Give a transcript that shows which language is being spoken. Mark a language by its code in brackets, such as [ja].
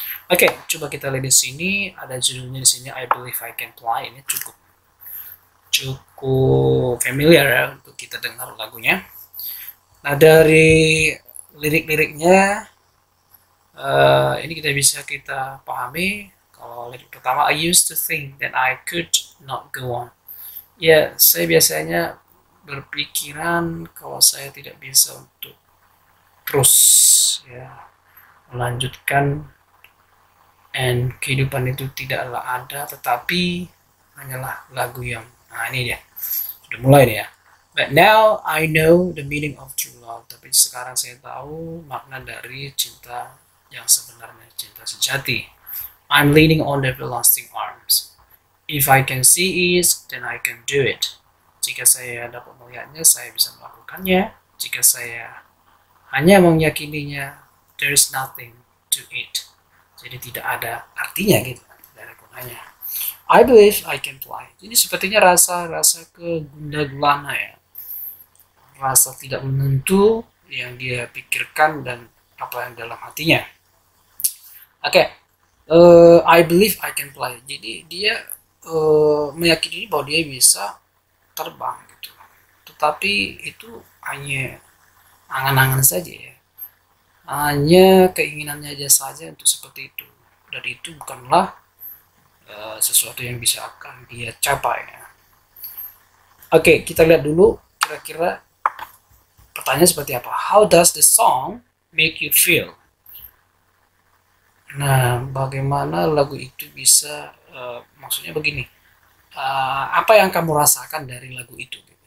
[id] Oke, coba kita lihat di sini ada judulnya di sini I Believe I Can Fly. Ini cukup familiar ya untuk kita dengar lagunya. Nah, dari lirik-liriknya ini kita pahami. Kalau lirik pertama, [en] I used to think that I could not go on. [id] Ya, saya biasanya berpikiran kalau saya tidak bisa untuk terus ya melanjutkan, and kehidupan itu tidaklah ada tetapi hanyalah lagu yang ini dia sudah mulai dia. [en] But now I know the meaning of true love. [id] Tapi sekarang saya tahu makna dari cinta yang sebenarnya, cinta sejati. [en] I'm leaning on the everlasting arms. If I can see it, then I can do it. [id] Jika saya dapat melihatnya, saya bisa melakukannya. Jika saya hanya meyakininya, [en] there is nothing to it. [id] Jadi tidak ada artinya gitu, tidak ada gunanya. [en] I believe I can fly. [id] Jadi sepertinya rasa kegundah-gulana ya, rasa tidak menentu yang dia pikirkan dan apa yang dalam hatinya. Oke, [en] I believe I can fly. [id] Jadi dia meyakini bahwa dia bisa terbang gitu. Tetapi itu hanya angan-angan saja ya. Hanya keinginannya aja saja untuk seperti itu. Dan itu bukanlah sesuatu yang bisa akan dia capai ya. Oke, kita lihat dulu kira-kira pertanyaan seperti apa. [en] How does the song make you feel? [id] Nah, bagaimana lagu itu bisa maksudnya begini. Apa yang kamu rasakan dari lagu itu?